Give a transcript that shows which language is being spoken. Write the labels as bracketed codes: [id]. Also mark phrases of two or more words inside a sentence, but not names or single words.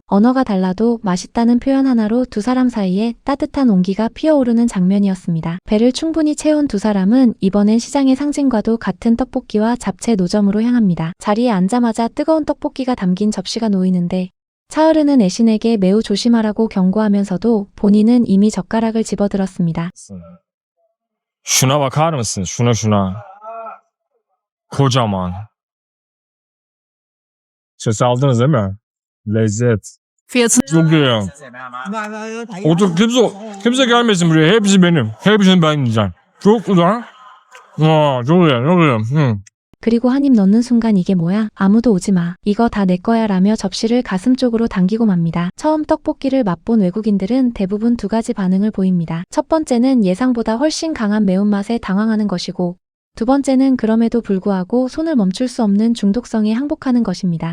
[ko] 언어가 달라도 맛있다는 표현 하나로 두 사람 사이에 따뜻한 온기가 피어오르는 장면이었습니다. 배를 충분히 채운 두 사람은 이번엔 시장의 상징과도 같은 떡볶이와 잡채 노점으로 향합니다. 자리에 앉자마자 뜨거운 떡볶이가 담긴 접시가 놓이는데 차으르는 애신에게 매우 조심하라고 경고하면서도 본인은 이미 젓가락을 집어들었습니다. [tr] Şuna bakar mısın? Şuna. Kocaman. Ses aldınız değil mi? Lezzet. Fiyatını Çok iyi. Otur kimse gelmesin buraya. Hepsi benim. Hepsini ben yiyeceğim. Çok güzel. çok iyi. [ko] 그리고 한 입 넣는 순간 이게 뭐야? 아무도 오지 마. 이거 다 내 거야 라며 접시를 가슴 쪽으로 당기고 맙니다. 처음 떡볶이를 맛본 외국인들은 대부분 두 가지 반응을 보입니다. 첫 번째는 예상보다 훨씬 강한 매운맛에 당황하는 것이고 두 번째는 그럼에도 불구하고 손을 멈출 수 없는 중독성에 항복하는 것입니다.